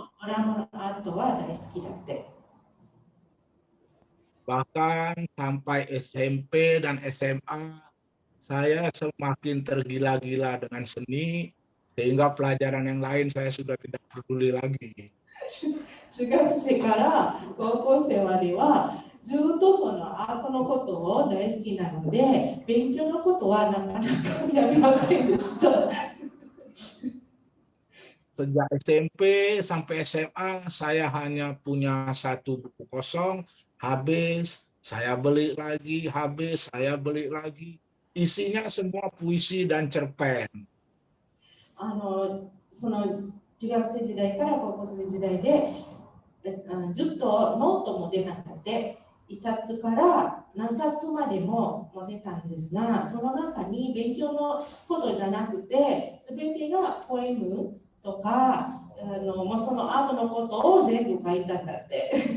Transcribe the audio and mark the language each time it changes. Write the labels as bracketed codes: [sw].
[ja] Dramaのアートは大好きだって。 [id] Bahkan sampai SMP dan SMA, saya semakin tergila-gila dengan seni, sehingga pelajaran yang lain saya sudah tidak peduli lagi. [ja] 中学生から高校生まではずっとそのアートのことを大好きなので、勉強のことはなかなかやりませんでした。 [id] Sejak SMP sampai SMA, saya hanya punya satu buku kosong, habis, saya beli lagi, habis, saya beli lagi. Isinya semua puisi dan cerpen. [ja] その中学生時代から高校生時代でずっとノートも出なくて、 1冊から何冊までも持てたんですが、その中に勉強のことじゃなくて、すべてがポエムとか、もうその後のことを全部書いたんだって。